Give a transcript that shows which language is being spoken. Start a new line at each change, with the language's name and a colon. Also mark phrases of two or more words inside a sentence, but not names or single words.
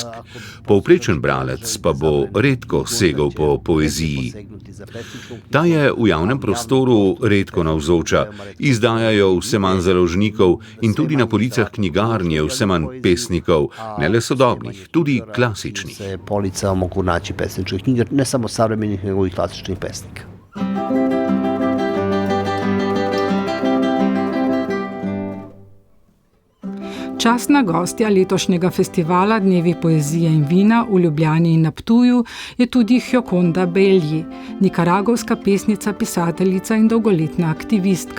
Slovenian: Povprečen bralec pa bo redko segel po poeziji. Ta je v javnem prostoru redko navzoča, izdajajo vse manj založnikov in tudi na policah knjigarn je vse manj pesnikov, ne le sodobnih, tudi klasičnih.
Serbian: Polica mogu naći pesničkih knjiga, ne samo savremenih, nego i klasičnih pesnika.
Slovenian: Častna gostja letošnjega festivala Dnevi poezije in vina v Ljubljani in na Ptuju je tudi Gioconda Belli, nikaragovska pesnica, pisateljica in dolgoletna aktivistka.